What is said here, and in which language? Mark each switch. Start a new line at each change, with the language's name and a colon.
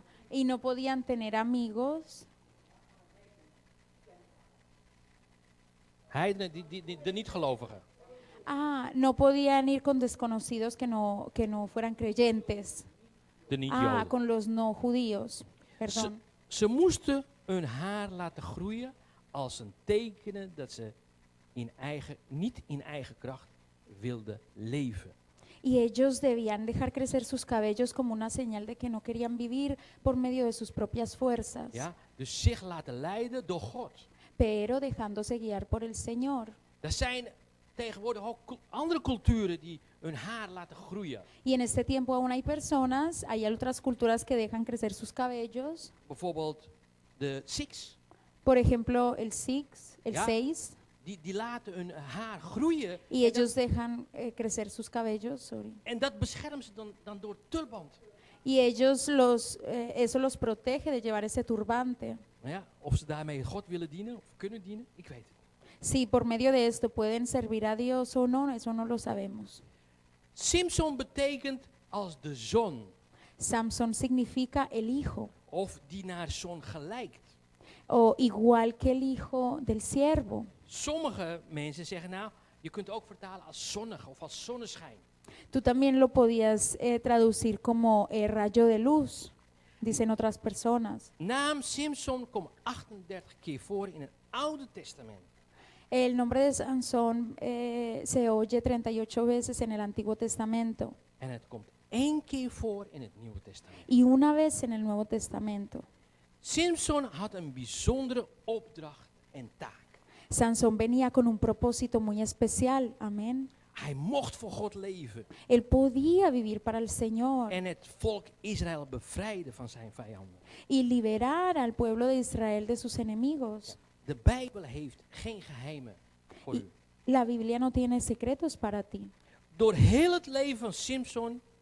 Spanish: Y no podían tener amigos,
Dutch: Heidenen, de niet-gelovigen.
Spanish: no podían ir con desconocidos que no fueran creyentes.
Dutch: De niet-joden.
Spanish: Con los no judíos, perdón.
Dutch: Ze moesten hun haar laten groeien als een teken dat ze niet in eigen kracht wilden leven.
Spanish: Y ellos debían dejar crecer sus cabellos como una señal de que no querían vivir por medio de sus propias fuerzas,
Dutch: Ja? Dus zich laten leiden door God.
Spanish: pero dejándose guiar por el Señor.
Dutch: Er zijn tegenwoordig ook andere culturen die hun haar laten groeien.
Spanish: Y en este tiempo aún hay otras culturas que dejan crecer sus cabellos.
Dutch: Bijvoorbeeld de Sikhs.
Spanish: Por ejemplo, el Sikhs, el
Dutch: Ja.
Spanish: Seis,
Dutch: Die laten hun haar groeien.
Spanish: y ellos dejan crecer sus cabellos,
Dutch: En dat beschermen ze dan door tulband.
Spanish: y ellos eso los protege de llevar ese turbante.
Dutch: Ja, of ze daarmee God willen dienen of kunnen dienen, ik weet het niet.
Spanish: Si por medio de esto pueden servir a Dios o no, eso no lo sabemos.
Dutch: Simson betekent als de zon.
Spanish: Samson significa el hijo,
Dutch: Of die naar zon gelijkt.
Spanish: o igual que el hijo del siervo.
Dutch: Sommige mensen zeggen nou, je kunt ook vertalen als zonnig of als zonneschijn.
Spanish: Tú también lo podías traducir como rayo de luz, dicen otras personas.
Dutch: Naam Simson komt 38 keer voor in het Oude Testament.
Spanish: El nombre de Sansón se oye 38 veces en el Antiguo Testamento
Dutch: En het komt 1 keer voor in het Nieuwe Testament.
Spanish: y una vez en el Nuevo Testamento.
Dutch: Simson had een bijzondere opdracht en taak.
Spanish: Sansón venía con un propósito muy especial, amén.
Dutch: Hij mocht voor God leven
Spanish: Él podía vivir para el Señor
Dutch: en het volk Israël bevrijden van zijn vijanden.
Spanish: y liberar al pueblo de Israel de sus enemigos.
Dutch: De Bijbel heeft geen geheimen voor u.
Spanish: La Biblia no tiene secretos para ti.
Dutch: Door heel het leven van Simson,